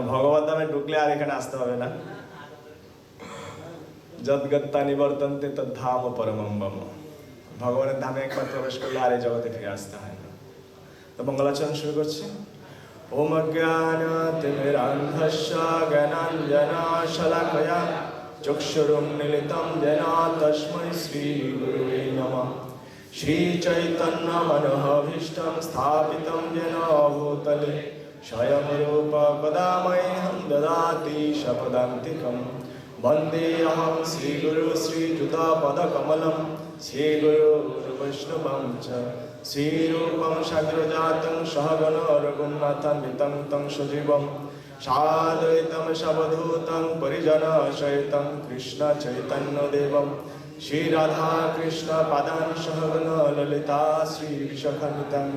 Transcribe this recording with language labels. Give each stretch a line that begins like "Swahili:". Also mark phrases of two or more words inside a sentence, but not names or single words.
Bangla: ভগবত ধামে ঢুকলে আর এখানে আসতে হবে না।
Sanskrit: যদ্গত্তা নিবর্তন্তে তদ ধাম পরমম মম।
Bangla: ভগবানের ধামে একবার প্রবেশ করলে আর এই জগতে ফিরে আসতে হয় না। তো মঙ্গলাচরণ শুরু করছি।
Sanskrit: ওম অজ্ঞানাতিমিরান্ধস্য জ্ঞানাঞ্জনাশলাকয়া চক্ষুরুন্মিলিतं येन তস্मै শ্রীগুরুবে নমঃ। श्रीचैतन्यमनोभीष्टं स्थापितं येन भूतले स्वयं रूप कदा मह्यं ददाति शपदान्तिकं। वन्देऽहं श्रीगुरु श्रीयुतापदकमलं श्रीगुरुर्वैष्णवं च শ্রীরূপং সাগ্রজাতং সহগণ রঘুনাথান্বিতং তং সজীবং সাদ্বৈতং সবধূতং পরিজন সহিতং কৃষ্ণ চৈতন্য দেবম শ্রী রাধা কৃষ্ণ পাদান সহগণ ললিতা শ্রী বিশাখান্বিতং চ।